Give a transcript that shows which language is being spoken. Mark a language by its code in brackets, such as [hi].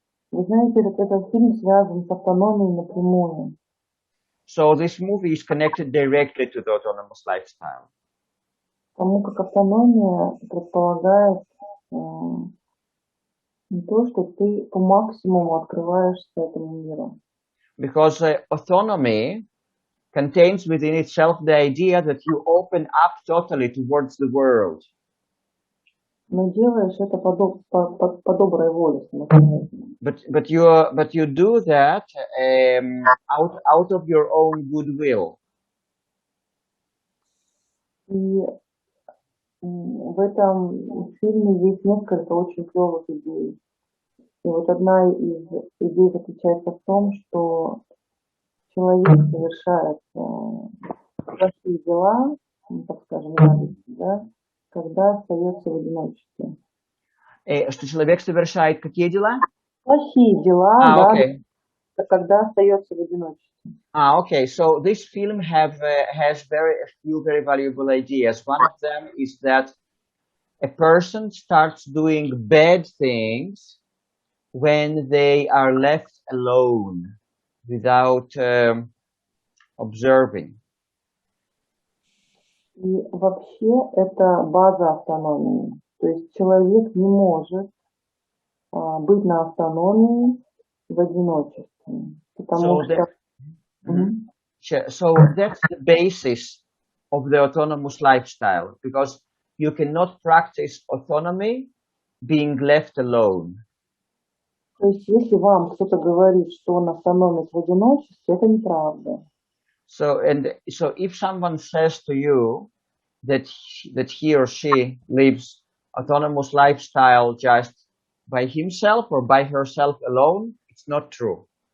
[ru] Вы знаете, этот фильм связан с автономией напрямую. [en] So this movie is connected directly to the autonomous lifestyle. [ru] Потому как автономия предполагает не то, что ты по максимуму открываешься этому миру. [en] Because autonomy contains within itself the idea that you open up totally towards the world. [ru] Но делаешь это по доброй воле. [en] But you do that out of your own goodwill. [ru] И в этом фильме есть несколько очень клевых идей. И вот одна из идей заключается в том, что человек совершает плохие дела, так скажем, гадости, да, когда остается в одиночестве. Что человек совершает какие дела? Плохие дела, да, [en] okay. [ru] когда остается в одиночестве. [en] Okay. So this film has a few very valuable ideas. One of them is that a person starts doing bad things when they are left alone without observing. [ru] И вообще это база автономии. То есть человек не может быть на автономии в одиночестве. Потому что... [en] So that's the basis of the autonomous lifestyle, because you cannot practice autonomy being left alone. [ru] То есть если вам кто-то говорит, что он автономит в одиночестве, это неправда. [en] So if someone says to you that he or she lives autonomous lifestyle just by himself or by herself alone, it's not true.